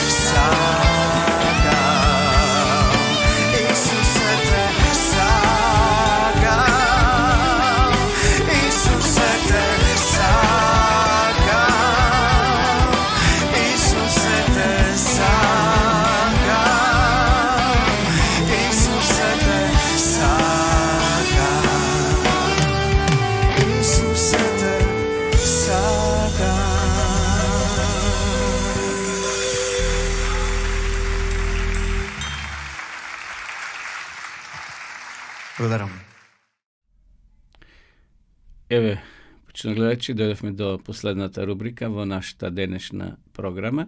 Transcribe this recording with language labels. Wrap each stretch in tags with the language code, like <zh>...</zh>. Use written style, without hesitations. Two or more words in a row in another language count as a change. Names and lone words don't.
<mk>сакам, Исусе те сакам, Исусе те сакам, Исусе те сакам, Исусе те сакам, Исусе те сакам. Благодарам. Еве, почнах гледачи, дојдовме до последната рубрика во нашата денешна програма.</mk>